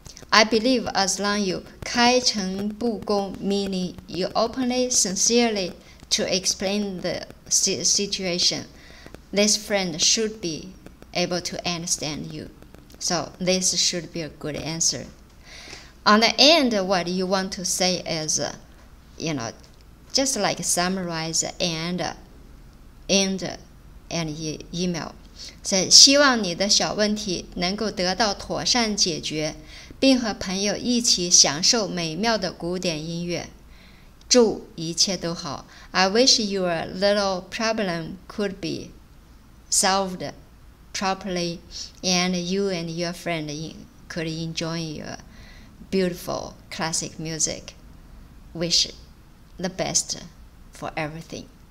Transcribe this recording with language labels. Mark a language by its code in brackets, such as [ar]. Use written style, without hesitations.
[en] I believe as long you 开诚布公, meaning you openly, sincerely to explain the situation, this friend should be able to understand you. So this should be a good answer. On the end, what you want to say is, just like summarize and end an email. [zh] So, 希望你的小问题能够得到妥善解决，并和朋友一起享受美妙的古典音乐。祝一切都好。 [en] I wish your little problem could be solved properly, and you and your friend could enjoy your beautiful classic music. Wish the best for everything.